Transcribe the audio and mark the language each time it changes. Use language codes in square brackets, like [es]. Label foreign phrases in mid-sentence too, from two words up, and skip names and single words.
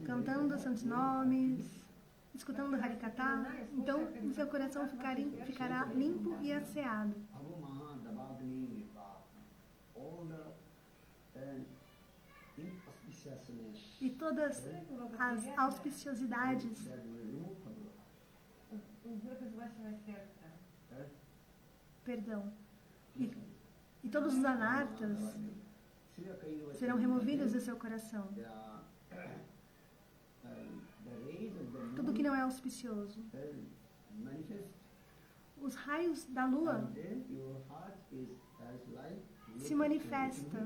[pt] Cantando os santos nomes, escutando Harikata, então o seu coração ficará limpo e asseado. [sa] Avamaha Dabagni Nirvapana. [en] All the inauspiciousness [pt] E todas as auspiciosidades [en] that will remove from your heart. [ru] Уйдет из вашего сердца. [pt] perdão. E todos os anartas serão removidos do seu coração. Tudo que não é auspicioso. Os raios da lua se manifestam.